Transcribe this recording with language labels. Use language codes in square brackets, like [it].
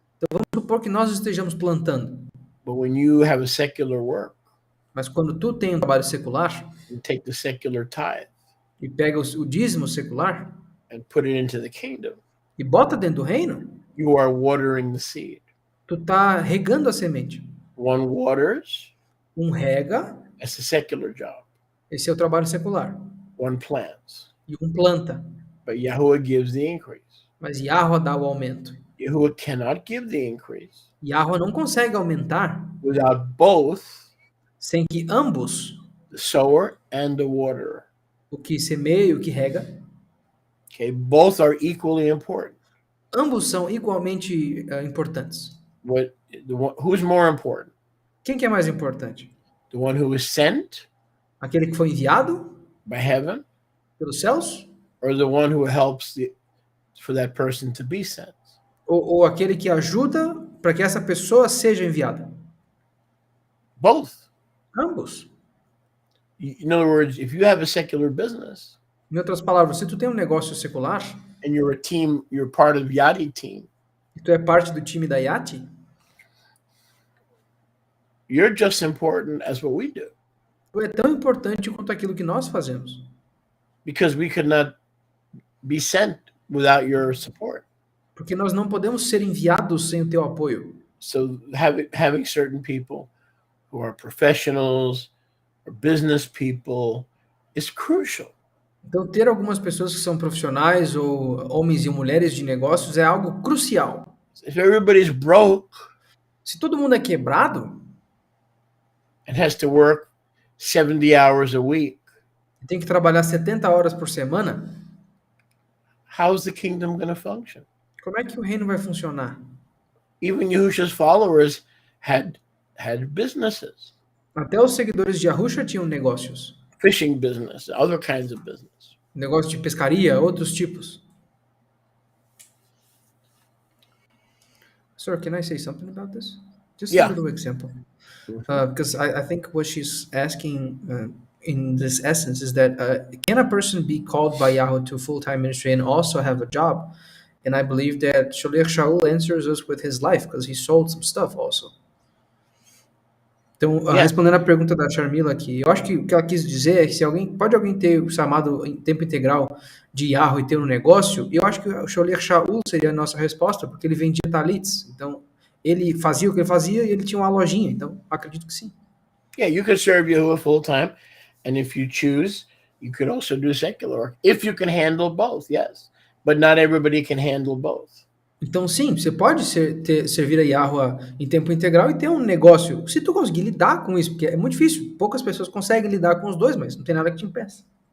[pt] Vamos supor que nós estejamos plantando, [en] but when you have a secular work, [pt] mas quando tu tem um trabalho secular [en] you take the secular tithe [pt] e pega o dízimo secular [en] and put it into the kingdom, [pt] e bota dentro do reino, [en] you are watering the seed. [pt] tu tá regando a semente. [en] One waters, [pt] Rega, [en] that's the secular job. [pt] esse é o trabalho secular. [en] One plants, [pt] E planta, [en] but Yahuwah gives the increase. [pt] mas Yahweh dá o aumento. [en] Yahuwah cannot give the increase [pt] Yahweh não consegue aumentar [en] without both [pt] sem que ambos, [en] the sower and the waterer. [pt] o que semeia e o que rega, [en] Okay, both are equally important. [pt] Ambos são igualmente importantes. [en] Who's more important? [pt] Quem que é mais importante? [en] The one who was sent [pt] Aquele que foi enviado [en] by heaven, [pt] pelos céus? [en] or the one who helps for that person to be sent? [pt] Ou aquele que ajuda para que essa pessoa seja enviada? [en] Both. [pt] Ambos. [en] In other words, if you have a secular business [pt] Em outras palavras, se tu tem um negócio secular [en] and you're a team, you're part of the Yadi team, [pt] e tu é parte do time da Yati, [en] you're just important as what we do, [pt] tu é tão importante quanto aquilo que nós fazemos. [en] because we could not be sent without your support. [pt] Porque nós não podemos ser enviados sem o teu apoio. [en] So having certain people who are professionals or business people is crucial. [pt] Então, ter algumas pessoas que são profissionais ou homens e mulheres de negócios é algo crucial. [en] If everybody's broke [pt] Se todo mundo é quebrado, [en] and has to work 70 hours a week, [pt] tem que trabalhar 70 horas por semana, [en] how's the kingdom going to function? [pt] como é que o reino vai funcionar? [en] Even Yahushua's followers had businesses, [pt] Até os seguidores de Yahusha tinham negócios. [en] fishing business, other kinds of business. [pt] Negócio de pescaria, outros tipos. [en] Sir, can I say something about this? Just Yeah. a little example. Because I think what she's asking in this essence is that can a person be called by Yahweh to full-time ministry and also have a job? And I believe that Shaliach Shaul answers us with his life because he sold some stuff also. [pt] Então, [en] Yeah. [pt] respondendo a pergunta da Sharmila aqui, eu acho que o que ela quis dizer é que se alguém ter o chamado em tempo integral de Yahweh e ter um negócio, eu acho que o Sholiach Shaul seria a nossa resposta, porque ele vendia talits. Então, ele fazia o que ele fazia e ele tinha uma lojinha. Então, acredito que sim. [en] Yeah, you could serve Yahuwah full time, and if you choose, you could also do secular work if you can handle both. Yes, but not everybody can handle both. [pt] Então, sim, você pode servir a Yahweh em tempo integral e ter um negócio. Se tu conseguir lidar com isso, porque é muito difícil. Poucas pessoas conseguem lidar com os dois, mas não tem nada que te impeça.